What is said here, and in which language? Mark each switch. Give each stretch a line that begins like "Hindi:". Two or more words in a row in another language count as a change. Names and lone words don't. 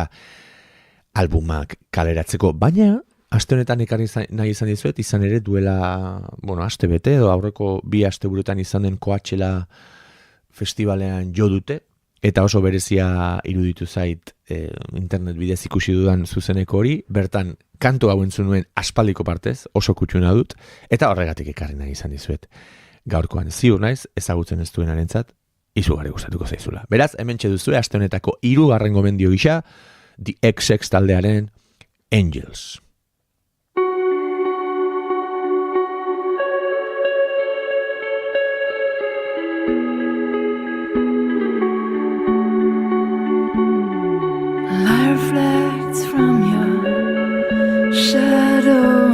Basque: albumak kaleratzeko, baina aste honetan ekarri nahi izan dizuet, izan ere duela, aste bete, edo aurreko 2 asteburuetan izan den Coachella festivalean jo dute, eta oso berezia iruditu zait internet bidez ikusi dudan zuzeneko hori, bertan kantu hau entzun nuen aspaldiko partez, oso kutsuna dut, eta horregatik ekarri nahi izan dizuet. Gaurkoan ziur naiz, ezagutzen ez duenarentzat, izugarri gustatuko zaizula. Beraz, hementxe duzue, aste honetako 3. gomendio gisa, The XX taldearen Angels.
English: Reflects from your shadow.